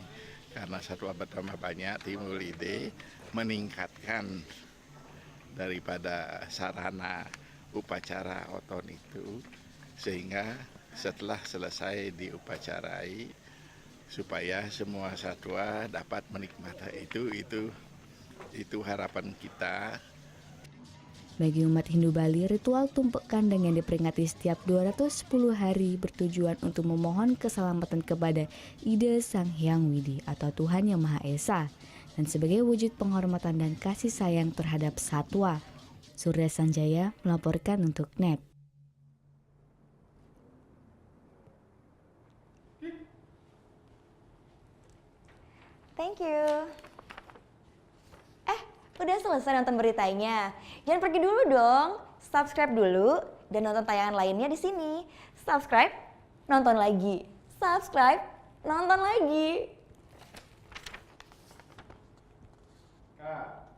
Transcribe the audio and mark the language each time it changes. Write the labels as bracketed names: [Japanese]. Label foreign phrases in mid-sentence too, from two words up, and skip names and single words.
[Indonesian] Karena satwa bertambah banyak, timbul ide meningkatkan daripada sarana upacara oton itu, sehingga setelah selesai diupacarai, supaya semua satwa dapat menikmati itu harapan kita. Bagi umat Hindu Bali, ritual tumpek kandang yang diperingati setiap 210 hari bertujuan untuk memohon keselamatan kepada Ida Sang Hyang Widi atau Tuhan Yang Maha Esa, dan sebagai wujud penghormatan dan kasih sayang terhadap satwa. Surya Sanjaya melaporkan untuk NET. [English] Thank you. [Indonesian] Udah selesai nonton beritanya? Jangan pergi dulu dong. Subscribe dulu dan nonton tayangan lainnya di sini. Subscribe, nonton lagi. Subscribe, nonton lagi. Kak.